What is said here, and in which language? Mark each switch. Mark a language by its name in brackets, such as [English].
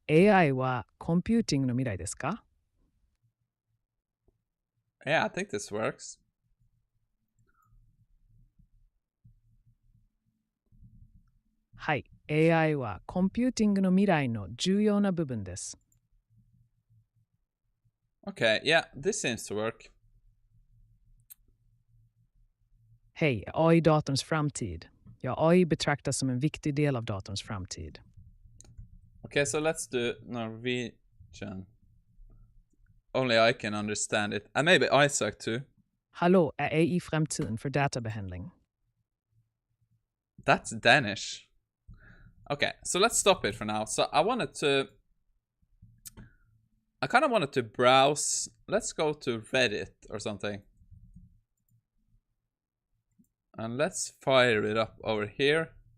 [Japanese] AI はコンピューティングの未来ですか？ [English] Yeah, I think this works. [Japanese] はい、AI はコンピューティングの未来の重要な部分です。 [English] Okay, yeah, this seems to work. [Swedish] Hej, AI är datorns framtid. Ja, AI betraktas som en viktig del av datorns framtid. [English] Okay, so let's do Norwegian. Only I can understand it. And maybe Isaac too. [Swedish] Hallå, är AI framtiden för databehandling? [English] That's Danish. Okay, so let's stop it for now. So I kind of wanted to browse. Let's go to Reddit or something. And let's fire it up over here.